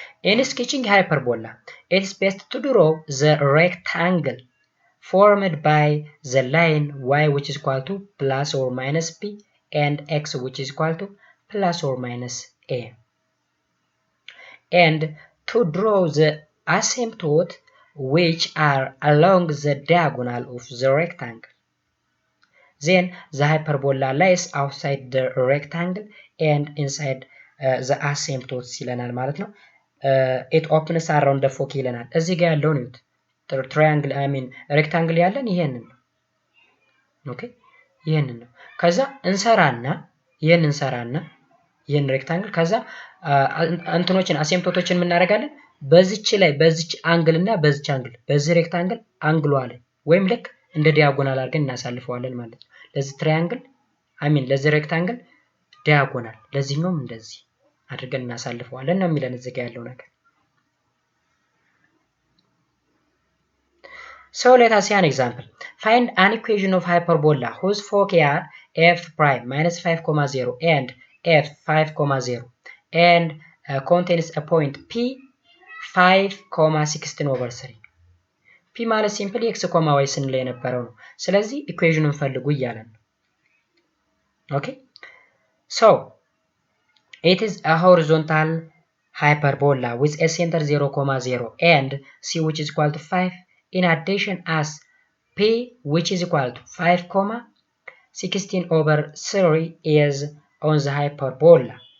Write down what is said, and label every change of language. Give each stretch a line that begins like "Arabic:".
English: In sketching hyperbola, it is best to draw the rectangle formed by the line y which is equal to plus or minus b and x which is equal to plus or minus a. And to draw the asymptote which are along the diagonal of the rectangle. Then the hyperbola lies outside the rectangle and inside the asymptotes
Amharic: ይለናል ማለት ነው።
English: it opens around the fork
Amharic: ይለናል። እዚህ ጋር ያለው ነው triangle rectangle ያለን ይሄንን ነው። ኦኬ ይሄንን ነው። ከዛ እንሰራና ይሄን rectangle ከዛ እንትኖችን አሲምፕቶቶችን ምን እናደርጋለን? በዚች አንግል እና በዚች አንግል በዚህ rectangle አንግሉ አለ ወይም ልክ እንደ ዲያጎናል አድርገን እናሳልፈዋለን ማለት ነው። ለዚህ triangle ለዚህ rectangle ዲያጎናል ለዚህኛውም እንደዚህ አድርገን እናሳልፈዋለን ነው የሚለን እዚህ ጋር ያለው ነገር።
English: So let us see an example. Find an equation of hyperbola whose foci are f prime minus 5,0 and f 5,0 and contains a point p 5,16/3. p
Amharic: ማለት ሲምፕሊ x, y ስንል የነበረው ነው። ስለዚህ ኢኩዌሽኑን ፈልጉ እያለን ነው።
English: ኦኬ so it is a horizontal hyperbola with a center 0,0 and c which is equal to 5 in addition as p which is equal to 5,16/3 is on the hyperbola.